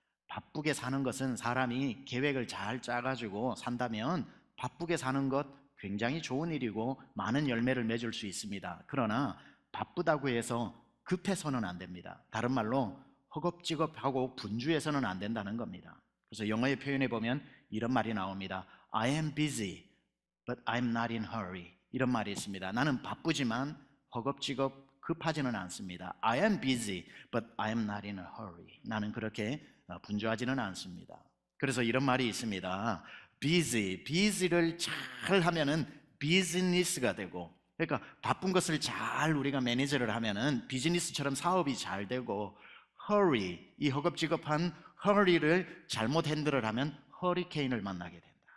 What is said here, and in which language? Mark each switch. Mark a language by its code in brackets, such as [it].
[ko] 바쁘게 사는 것은 사람이 계획을 잘 짜가지고 산다면 바쁘게 사는 것 굉장히 좋은 일이고 많은 열매를 맺을 수 있습니다. 그러나 바쁘다고 해서 급해서는 안 됩니다. 다른 말로 허겁지겁하고 분주해서는 안 된다는 겁니다. 그래서 영어의 표현에 보면 이런 말이 나옵니다. [en] I am busy, but I'm not in hurry. [ko] 이런 말이 있습니다. 나는 바쁘지만 허겁지겁 급하지는 않습니다. [en] I am busy, but I am not in a hurry. [ko] 나는 그렇게 분주하지는 않습니다. 그래서 이런 말이 있습니다. busy를 잘 하면은 비즈니스가 되고, 그러니까 바쁜 것을 잘 우리가 매니저를 하면은 비즈니스처럼 사업이 잘 되고, hurry, 이 허겁지겁한 hurry를 잘못 핸들을 하면 허리케인을 만나게 된다.